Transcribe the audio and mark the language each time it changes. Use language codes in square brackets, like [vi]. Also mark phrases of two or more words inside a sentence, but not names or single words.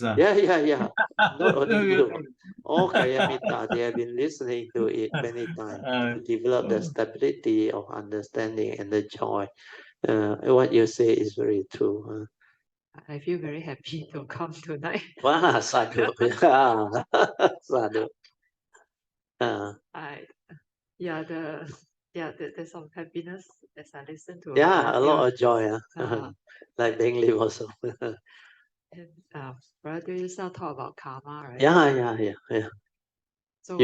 [en] Yeah. Not only you. All Kayamita, they have been listening to it many times to develop the stability of understanding and the joy. What you say is very true. Huh? I feel very happy to come tonight. Wow, [pi] sadhu. Sadhu. [en] There's some happiness as I listen to. Yeah, a lot of joy. Like Beng Lim also. And Brother Yusa talk about karma, right? Yeah. So